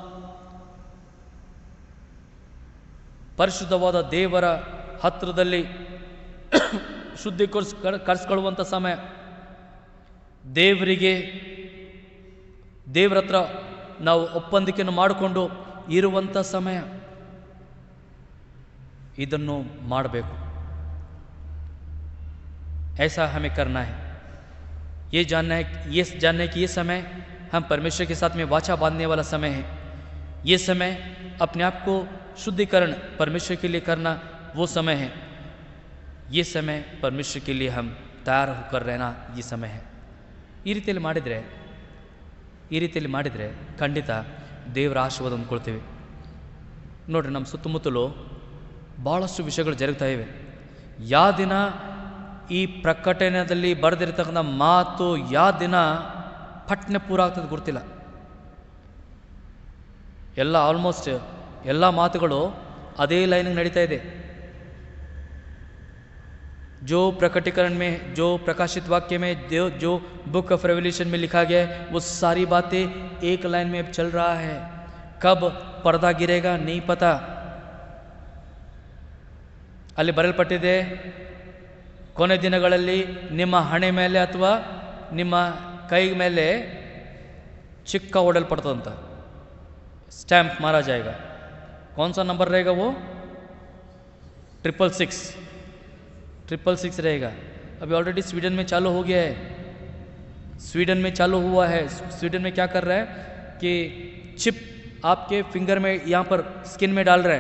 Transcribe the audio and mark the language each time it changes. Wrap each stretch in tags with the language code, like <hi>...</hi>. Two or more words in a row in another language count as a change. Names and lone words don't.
<kn>ಪರಿಶುದ್ಧವಾದ ದೇವರ ಹತ್ತಿರದಲ್ಲಿ ಕರೆಸ್ಕೊಳ್ಳುವಂಥ ಸಮಯ, ದೇವರ ಹತ್ರ ನಾವು ಒಪ್ಪಂದಿಕೆಯನ್ನು ಮಾಡಿಕೊಂಡು ಇರುವಂಥ ಸಮಯ. ಇದನ್ನು ಮಾಡಬೇಕು.</kn> <hi>ऐसा हमें करना है. ये जानना है कि ये समय हम परमेश्वर के साथ में वाचा बांधने वाला समय है. ये समय अपने आप को शुद्धिकरण परमेश्वर के लिए करना वो समय है. ये समय परमेश्वर के लिए हम तैयार होकर रहना ये समय है.</hi> <kn>ಈ ರೀತಿಯಲ್ಲಿ ಮಾಡಿದರೆ ಖಂಡಿತ ದೇವರ ಆಶೀರ್ವಾದ ಅಂದ್ಕೊಳ್ತೀವಿ. ನೋಡಿರಿ, ನಮ್ಮ ಸುತ್ತಮುತ್ತಲು ಭಾಳಷ್ಟು ವಿಷಯಗಳು ಜರುಗ್ತಾ ಇವೆ. ಯಾವ ದಿನ ಈ ಪ್ರಕಟಣೆಯಲ್ಲಿ ಬರೆದಿರ್ತಕ್ಕಂಥ ಮಾತು ಯಾವ ದಿನ ಪಟ್ನೆ ಪೂರ ಆಗ್ತದೆ ಗೊತ್ತಿಲ್ಲ. ಆಲ್ಮೋಸ್ಟ್ ಎಲ್ಲ ಮಾತುಗಳು ಅದೇ ಲೈನಿಗೆ ನಡೀತಾ ಇದೆ.</kn> <hi>जो प्रकटीकरण में, जो प्रकाशित वाक्य में, जो बुक ऑफ रेवल्यूशन में लिखा गया है, वो सारी बातें एक लाइन में चल रहा है. कब पर्दा गिरेगा नहीं पता.</hi> <kn>ಅಲ್ಲಿ ಬರೆಯಲ್ಪಟ್ಟಿದೆ, ಕೊನೆ ದಿನಗಳಲ್ಲಿ ನಿಮ್ಮ ಹಣೆ ಮೇಲೆ ಅಥವಾ ನಿಮ್ಮ ಕೈ ಮೇಲೆ ಚಿಕ್ಕ ಹೊಡೆಯಲ್ಪಡ್ತದಂತ,</kn> <hi>स्टैंप मारा जाएगा. कौन सा नंबर रहेगा वो? 666 रहेगा. अभी ऑलरेडी स्वीडन में चालू हो गया है. स्वीडन में चालू हुआ है. स्वीडन में क्या कर रहा है कि चिप आपके फिंगर में यहाँ पर स्किन में डाल रहा है.</hi>